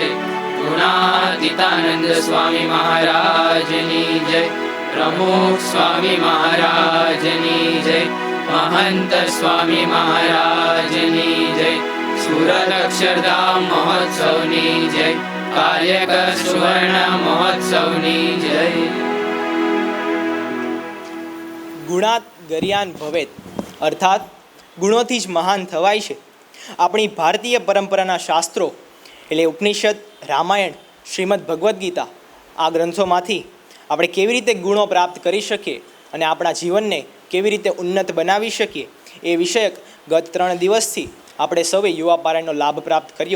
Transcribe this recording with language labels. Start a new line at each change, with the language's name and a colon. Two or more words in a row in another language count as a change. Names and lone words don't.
Gujarati: ગુણાતીતાનંદ સ્વામી મહારાજની જય. પ્રમુખ સ્વામી મહારાજની જય. મહંત સ્વામી મહારાજની જય. સૂરત અક્ષરધામ મહોત્સવની જય. કાર્યકર સુવર્ણ મહોત્સવની જય.
Sanskrit: गुणात गरियान भवेत
Gujarati: અર્થાત ગુણોથી જ મહાન થવાય છે. આપણી ભારતીય પરંપરાના શાસ્ત્રો એટલે ઉપનિષદ, રામાયણ, શ્રીમદ ભગવદ્ ગીતા આ ગ્રંથોમાંથી આપણે કેવી રીતે ગુણો પ્રાપ્ત કરી શકીએ અને આપણા જીવનને કેવી રીતે ઉન્નત બનાવી શકીએ એ વિષયક ગત 3 દિવસથી આપણે સૌએ યુવા પારાયણનો લાભ પ્રાપ્ત કર્યો.